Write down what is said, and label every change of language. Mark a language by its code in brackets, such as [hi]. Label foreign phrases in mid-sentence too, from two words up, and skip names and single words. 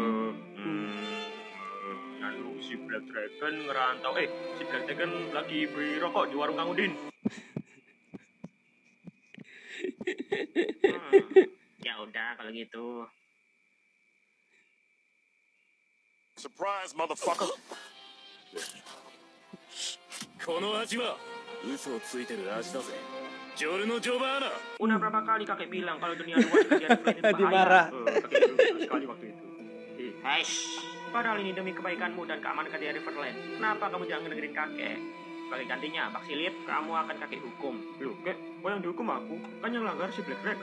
[id] Nganu si Black Dragon ngerantau. Si Black Dragon lagi beli rokok di warung Kang Udin. Ya udah kalau gitu. [en] Surprise, motherfucker! [ja] この味は嘘をついてる味だぜ。ジョルノ・ジョバーナ。 [id] Udah berapa kali kakek bilang kalau dunia luar kakek ini bahaya. Dimarah. Kakek dulu sekali waktu itu. Padahal ini demi kebaikanmu dan keamanan Katia Riverland. Kenapa kamu jangan ngedengerin kakek? Sebagai gantinya, Paxilit, kamu akan kakek hukum. Loh, kek, kok yang dihukum aku? Kan yang langgar si Black Dragon.